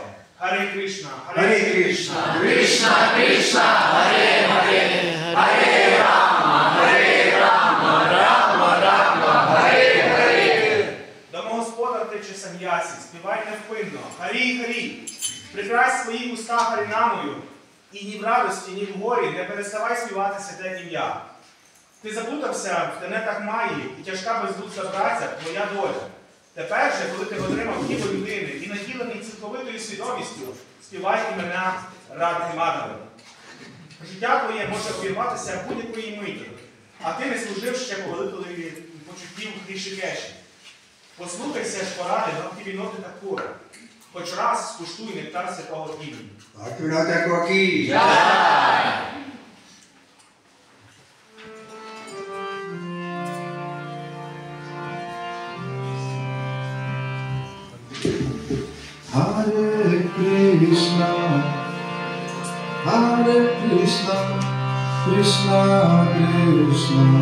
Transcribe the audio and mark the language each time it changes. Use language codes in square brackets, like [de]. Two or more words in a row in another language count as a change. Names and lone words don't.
[sa] Харе Кришна, Харе Кришна, Кришна Кришна, Харе Харе, Харе Рама, Рама Рама, Харе Харе. [uk] Домогосподар тече саньясі, співай невпинно. Харі, Харі, прикрась свої уста харінамою, і ні в радості, ні в горі не переставай співати святе ім'я. Ти заплутався в тенетах Маї, і тяжка бездушна праця – твоя доля. Тепер же, коли ти отримав тіло людини і наділений цілковитою свідомістю, співай імена Радхи Мадхави. Життя твоє може обірватися будь-якої миті, а ти не служив ще повелителеві почуттів Рішікеші. Послухайся ж поради Бхактивіноди Такура. Хоч раз скуштуй нектар святого імені. Бхактивінода Такура. [sa] Hare Krishna, Krishna Krishna,